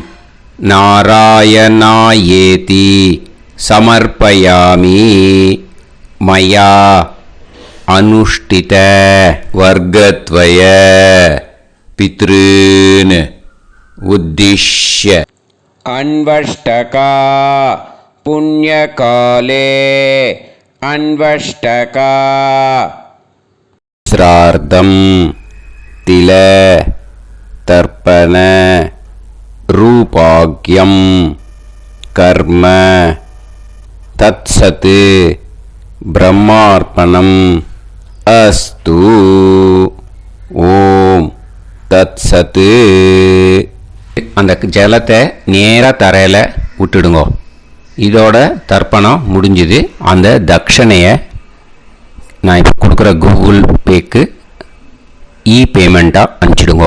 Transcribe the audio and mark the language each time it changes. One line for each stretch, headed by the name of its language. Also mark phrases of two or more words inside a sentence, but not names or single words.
Sanskrit: नारायणायेति समर्पयामि मया अनुष्ठित वर्गद्वय पितॄन् उद्दिश्य अन्वष्टका पुण्यकाले अन्वष्टका श्रार्धं तिल तर्पण रूपाग्यं कर्म तत्सत् ब्रह्मार्पणम् अस्तु ओम् तत्सत्.
Tamil: அந்த ஜலத்தை நேராக தரையில் விட்டுடுங்க. இதோட தர்ப்பணம் முடிஞ்சுது. அந்த தட்சணையை நான் இப்போ கொடுக்குற கூகுள் பேக்கு பேமெண்ட்டாக அனுப்பிச்சிடுங்க.